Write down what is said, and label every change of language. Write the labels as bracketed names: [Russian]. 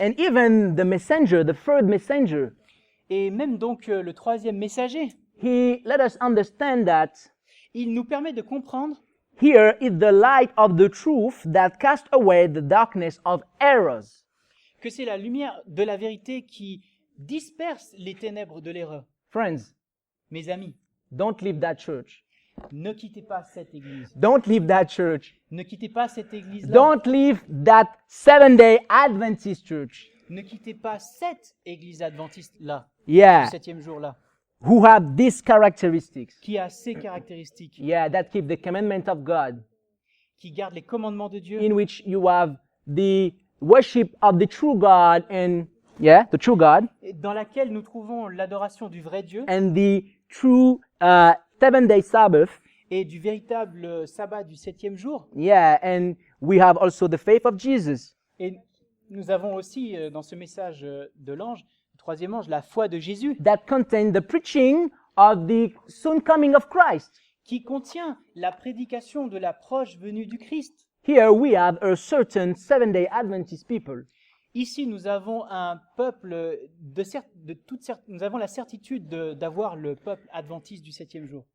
[English] and even the messenger, the third messenger, [French] et même donc le troisième messager, [English] he let us understand that [French] il nous permet de comprendre [English] here is the light of the truth that cast away the darkness of errors. [French] que c'est la lumière de la vérité qui disperse les ténèbres de l'erreur. [English] Friends, [French] Mes amis, [English] don't leave that church. [French] ne quittez pas cette église. [English] Don't leave that church. [French] Ne quittez pas cette église-là. [English] Don't leave that Seventh-day Adventist church. [French] Ne quittez pas cette église adventiste-là, [English] Yeah, [French] le septième jour-là, [English] who have these characteristics. [French] qui a ces caractéristiques, [English] Yeah, that keep the commandment of God, [French] qui garde les commandements de Dieu, [English] in which you have the worship of the true God and the true God [French] et dans laquelle nous trouvons l'adoration du vrai Dieu [English] and the true seven-day Sabbath. [French] et du véritable sabbat du septième jour. [English] Yeah, and we have also the faith of Jesus. [French] Et nous avons aussi dans ce message de l'ange, le troisième ange, la foi de Jésus, [English] That contain the preaching of the soon coming of Christ. [French] qui contient la prédication de la proche venue du Christ. [English] Here we have a certain Seventh-day Adventist people. [French] Ici, nous avons un peuple nous avons la certitude d'avoir le peuple adventiste du septième jour.